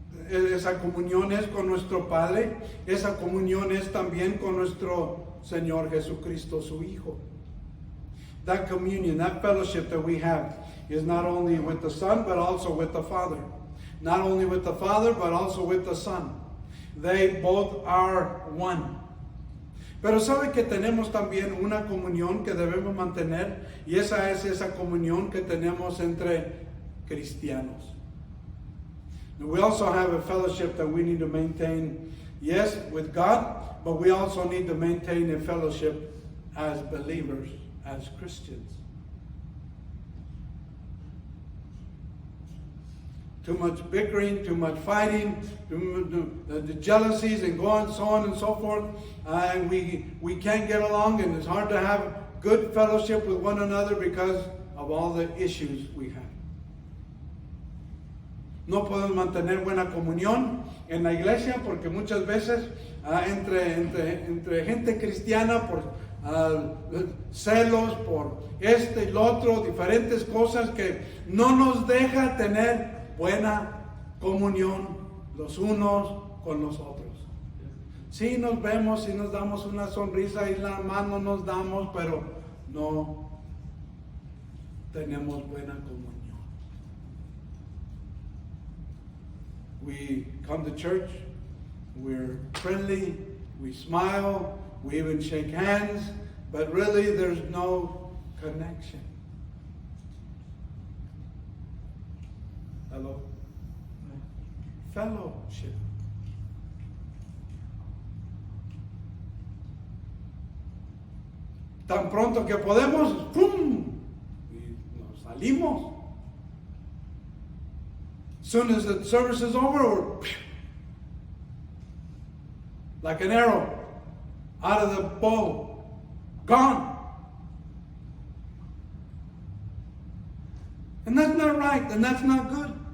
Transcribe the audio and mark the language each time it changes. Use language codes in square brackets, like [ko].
[es] Esa comunión es con nuestro Padre. Esa comunión es también con nuestro Señor Jesucristo, su Hijo. [en] That communion, that fellowship that we have is not only with the Son, but also with the Father. Not only with the Father, but also with the Son. They both are one. [es] Pero sabe que tenemos también una comunión que debemos mantener, y esa es esa comunión que tenemos entre cristianos. [en] And we also have a fellowship that we need to maintain, yes, with God, but we also need to maintain a fellowship as believers, as Christians. Too much bickering, too much fighting, the jealousies and so on and so forth. And we can't get along, and it's hard to have good fellowship with one another because of all the issues we have. [es] No podemos mantener buena comunión en la iglesia porque muchas veces entre gente cristiana por celos, por y lo otro, diferentes cosas que no nos deja tener buena comunión los unos con los otros. Sí nos vemos, sí nos damos una sonrisa y la mano nos damos, pero no tenemos buena comunión. [en] We come to church, we're friendly, we smile, we even shake hands, but really there's no connection. Hello? Fellowship. [es] Tan pronto que podemos, ¡pum! Y nos salimos. [en] Soon as the service is over, we're like an arrow out of the bow, gone. And that's not right, and that's not good.